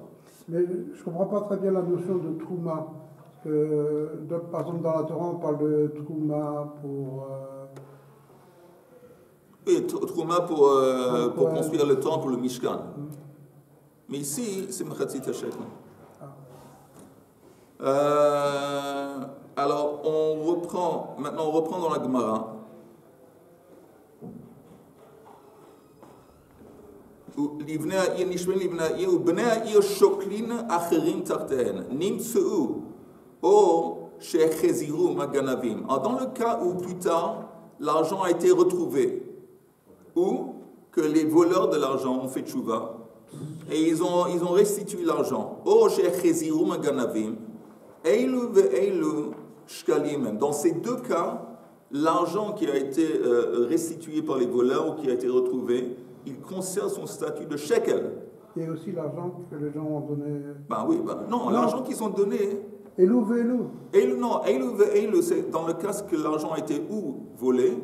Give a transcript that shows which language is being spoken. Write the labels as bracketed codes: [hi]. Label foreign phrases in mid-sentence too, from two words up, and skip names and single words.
[fr] Mais je ne comprends pas très bien la notion de trouma. Par exemple, dans la Torah, on parle de trouma pour... Oui, trouma pour construire le temple, pour le Mishkan. Mais ici, c'est [he] מחצית שקל. [fr] Alors, maintenant on reprend dans la Gemara. [he] לבני העיר נשמעים לבני העיר ובני העיר שוקלין אחרים תחתיהן נמצאו או שהחזירו מהגנבים. [fr] Alors dans le cas où plus tard l'argent a été retrouvé ou que les voleurs de l'argent ont fait tchouva et ils ont restitué l'argent [he] או שהחזירו מהגנבים אילו ואילו שקלים. [fr] Dans ces deux cas, l'argent qui a été restitué par les voleurs ou qui a été retrouvé, il conserve son statut de shekel. Et aussi l'argent que les gens ont donné. Non, l'argent qu'ils ont donné. [he] אלו ואלו. אלו ואלו, [fr] c'est dans le cas que l'argent a été ou volé.